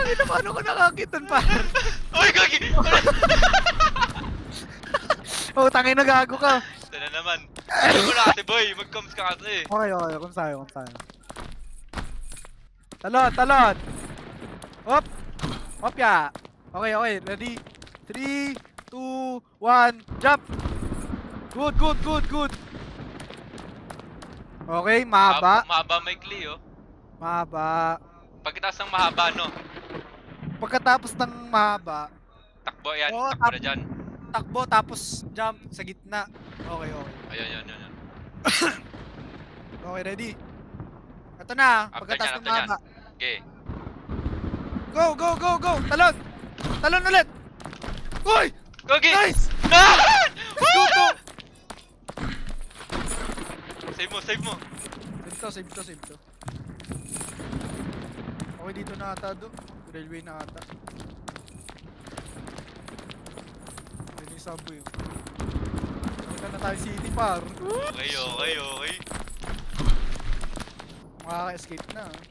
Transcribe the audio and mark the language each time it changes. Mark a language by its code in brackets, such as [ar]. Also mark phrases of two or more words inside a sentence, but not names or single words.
[tl] Paano ko nakakitan, par? Uy, gagi! Oh, tangin na gago ka. Ito na naman. Alam mo na kasi, boy. Mag-coms ka kasi. Okay, okay. Kung sa'yo, kung sa'yo. Talon, talon! [en] Hop! Hop ya! Okay, okay. Ready? 3, 2, 1, jump! Good, good, good, good! [tl] Okay, mahaba. Mahaba maikli, oh. Mahaba. Pagkatapos ng mahaba, no? Pagkatapos ng mahaba, Takbo yan. Oo, Takbo na dyan. takbo tapos jump sa gitna. [en] Okay, okay. [tl] Ayun, yun. [en] Okay, ready? [tl] Ito na, [en] After [tl] pagkatapos nyan, ng after nyan. mahaba. [en] Okay. Go, go, go, go! [tl] Talon! Talon ulit! Uy! Gagi! [en] Nice! Ah! Go, go! [tl] Save mo, save mo. Save to, save to, save to. Okay, dito na ata do. Railway na ata. Yun yung subway. Punta na tayo city, par. [en] Okay, okay, okay. [tl] Makaka-escape na.